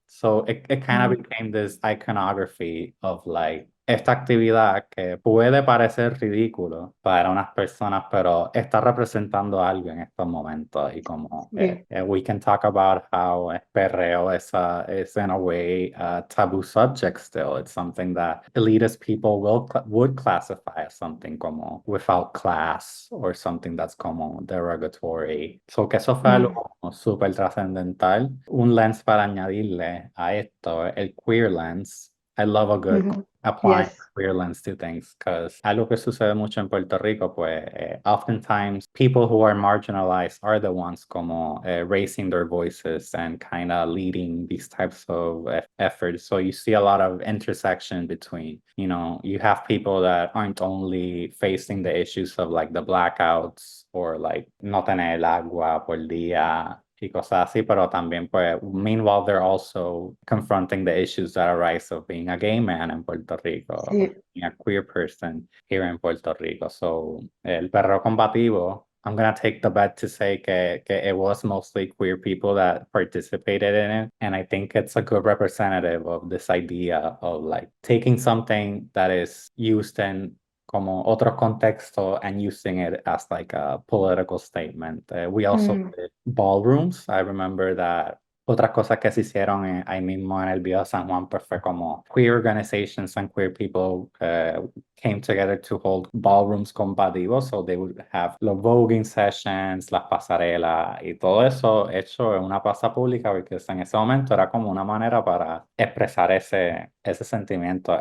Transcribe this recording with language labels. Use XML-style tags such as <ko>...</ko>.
<en>So it kind of became this iconography of like</en> <es>esta actividad que puede parecer ridículo para unas personas, pero está representando algo en estos momentos. Y como</es> <en>Yeah. we can talk about how perreo is in a way a taboo subject still. It's something that elitist people would classify as something como without class or something that's como derogatory.</en> <es>So que eso fue algo súper trascendental. Un lens para añadirle a esto, el queer lens.</es> <en>I love a good applying Yes. queer lens to things, because</en> <es>algo que sucede mucho en Puerto Rico, pues</es> <en>oftentimes people who are marginalized are the ones como raising their voices and kind of leading these types of efforts. So you see a lot of intersection between, you have people that aren't only facing the issues of like the blackouts or like</en> <es>no tener el agua por día y cosas así, pero también pues</es> <en>meanwhile they're also confronting the issues that arise of being a gay man in Puerto Rico,</en> <es>Sí.</es> <en>of being a queer person here in Puerto Rico. So</en> <es>el perro combativo,</es> <en>I'm gonna take the bet to say que it was mostly queer people that participated in it, and I think it's a good representative of this idea of like taking something that is used in como</en> <es>otro contexto</es> <en>and using it as like a political statement. We also did ballrooms. I remember that</en> <es>otras cosas que se hicieron ahí mismo en el Viejo San Juan, pues fue como</es> <en>queer organizations and queer people came together to hold ballrooms combativos, so they would have</en> <es>los voguing sessions, las pasarelas y todo eso hecho en una plaza pública, porque en ese momento era como una manera para expresar ese sentimiento.</es>